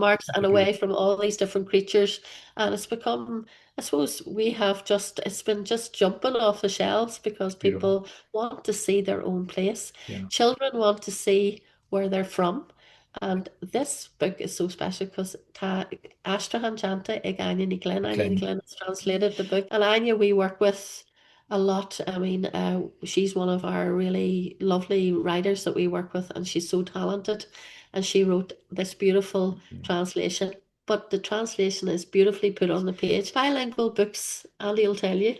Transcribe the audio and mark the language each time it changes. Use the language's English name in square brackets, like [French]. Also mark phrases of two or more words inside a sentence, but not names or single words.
[English] landmarks and away Beautiful. from all these different creatures. And it's become, I suppose we have just, it's been just jumping off the shelves because Beautiful. people want to see their own place. Yeah. Children want to see where they're from. And this book is so special because [Irish] Astrahan Janta ag [English] Anya ní Glynn. Anya ní Glenn. Glynn has translated the book. And Anya we work with a lot. I mean, she's one of our really lovely writers that we work with, and she's so talented. And she wrote this beautiful translation. But the translation is beautifully put on the page. Bilingual books, Andy will tell you,